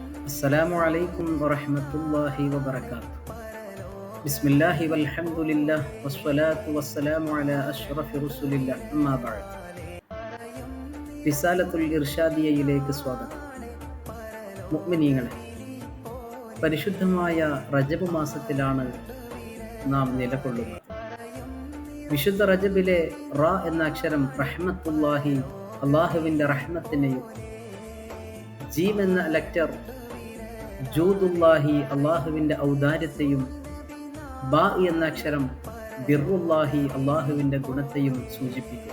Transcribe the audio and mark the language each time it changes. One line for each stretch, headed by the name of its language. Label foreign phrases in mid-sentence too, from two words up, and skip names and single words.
Arabic: السلام عليكم ورحمة الله وبركاته. بسم الله والحمد لله والصلاة والسلام على أشرف رسول الله أما بعد.
Malayalam: റിസാലത്തുൽ ഇർഷാദിയയിലേക്ക് സ്വാഗതം. മുഅ്മിനീങ്ങളെ, പരിശുദ്ധമായ റജബ് മാസത്തിലാണ് നാം നിലകൊള്ളുന്നത്. വിശുദ്ധ റജബിലെ റ എന്ന അക്ഷരം റഹ്മത്തുല്ലാഹി, അള്ളാഹുവിൻ്റെ റഹ്മത്തിനെയും, ജീം എന്ന ലെറ്റർ ജൂദുല്ലാഹി, അള്ളാഹുവിൻ്റെ ഔദാര്യത്തെയും, ബാ എന്ന അക്ഷരം ബിറുല്ലാഹി, അള്ളാഹുവിൻ്റെ ഗുണത്തെയും സൂചിപ്പിക്കുന്നു.